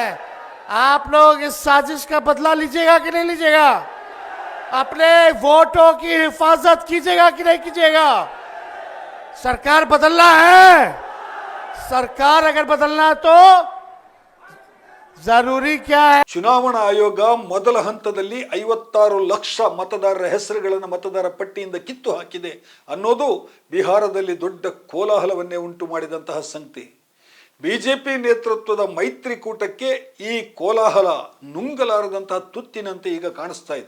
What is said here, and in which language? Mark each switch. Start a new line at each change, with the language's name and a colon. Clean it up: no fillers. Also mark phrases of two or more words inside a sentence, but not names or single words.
Hindi: आप लोग इस साजिश का बदला लीजिएगा कि नहीं लीजिएगा? अपने वोटों की हिफाजत कीजिएगा कि नहीं कीजिएगा? सरकार बदलना है। सरकार अगर बदलना है तो जरूरी क्या है?
Kannada: ಚುನಾವಣಾ ಆಯೋಗ ಮೊದಲ ಹಂತದಲ್ಲಿ 56 ಲಕ್ಷ ಮತದಾರರ ಹೆಸರುಗಳನ್ನು ಮತದಾರ ಪಟ್ಟಿಯಿಂದ ಕಿತ್ತು ಹಾಕಿದೆ ಅನ್ನೋದು ಬಿಹಾರದಲ್ಲಿ ದೊಡ್ಡ ಕೋಲಾಹಲವನ್ನೇ ಉಂಟು ಮಾಡಿದಂತಹ ಸಂಗತಿ. ಬಿಜೆಪಿ ನೇತೃತ್ವದ ಮೈತ್ರಿಕೂಟಕ್ಕೆ ಈ ಕೋಲಾಹಲ ನುಂಗಲಾರದಂತಹ ತುತ್ತಿನಂತೆ ಈಗ ಕಾಣಿಸ್ತಾ ಇದೆ.